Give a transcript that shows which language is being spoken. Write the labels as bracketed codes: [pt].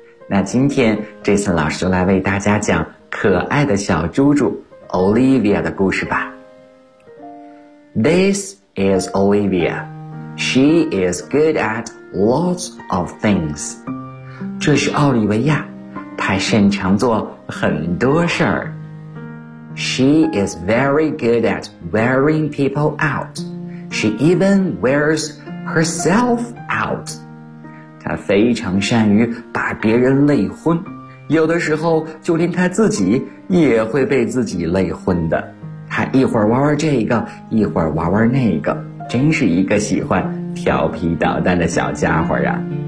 [zh] 那今天这次老师就来为大家讲可爱的小猪猪Olivia 的故事吧。 [en] This is Olivia. She is good at lots of things. [zh] 这是奥利维亚，她擅长做很多事儿。 [en] She is very good at wearing people out. She even wears herself out. [zh] 她非常善于把别人累昏，有的时候就连她自己也会被自己累昏的。他一会儿玩玩这个，一会儿玩玩那个，真是一个喜欢调皮捣蛋的小家伙呀。